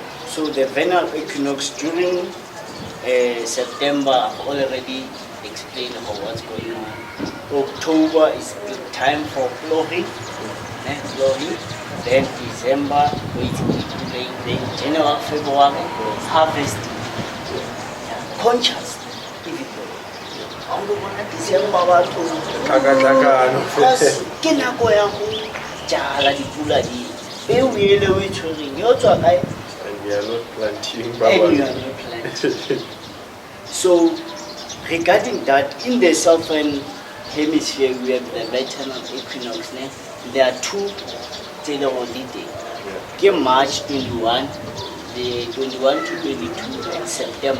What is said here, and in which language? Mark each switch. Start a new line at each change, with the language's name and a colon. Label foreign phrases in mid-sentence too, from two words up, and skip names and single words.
English: So the vernal equinox during September, I've already explained about what's going on. October is the time for flowering. Then December, then January, February, harvesting. Conscious.
Tswana: December batho ke nako ya go jala dipula di peo ele o itshwereng yo tswa kae,
English: and we are not planting. So regarding that, in the southern hemisphere we have the vernal equinox. There are two holidays. Ke March 21, the 21 to 22, and September.